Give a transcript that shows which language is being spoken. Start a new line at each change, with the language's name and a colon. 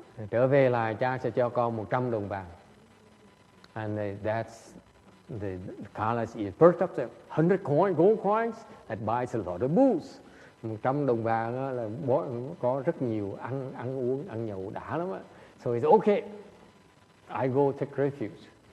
Vietnamese: Trở về là cha sẽ cho con 100 đồng vàng.
English: And that's the Kala's ear perked up, 100 gold coins, that buys a lot of booze.
Vietnamese: 100 đồng vàng đó là có rất nhiều ăn uống, ăn nhậu đã lắm á.
English: So he said, okay, I go take refuge.